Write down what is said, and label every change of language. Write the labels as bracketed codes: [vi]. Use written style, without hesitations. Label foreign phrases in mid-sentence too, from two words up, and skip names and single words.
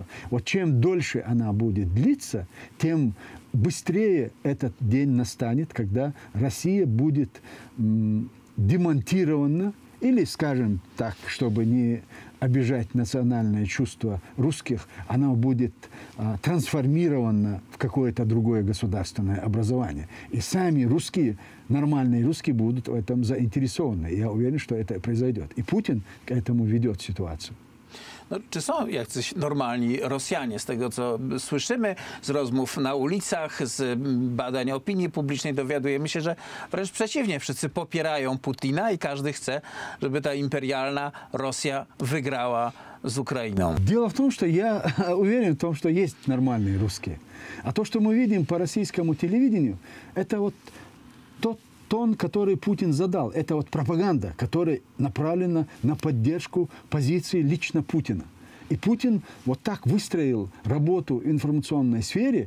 [ru] Вот чем дольше она будет длиться, тем быстрее этот день настанет, когда Россия будет демонтирована, или, скажем так, чтобы не обижать национальное чувство русских, она будет трансформирована в какое-то другое государственное образование. И сами русские, нормальные русские, будут в этом заинтересованы. Я уверен, что это произойдет. И Путин к этому ведет ситуацию. [pl] No, czy są jacyś normalni Rosjanie? Z tego, co słyszymy, z rozmów na ulicach, z badań opinii publicznej dowiadujemy się, że wręcz przeciwnie, wszyscy popierają Putina i każdy chce, żeby ta imperialna Rosja wygrała z Ukrainą. [ru] Дело в том, что я уверен в том, что есть нормальные русские. А то, что мы видим по российскому телевидению, это вот тот тон, который Путин задал. Это вот пропаганда, которая направлена на поддержку позиции лично Путина. И Путин вот так выстроил работу в информационной сфере.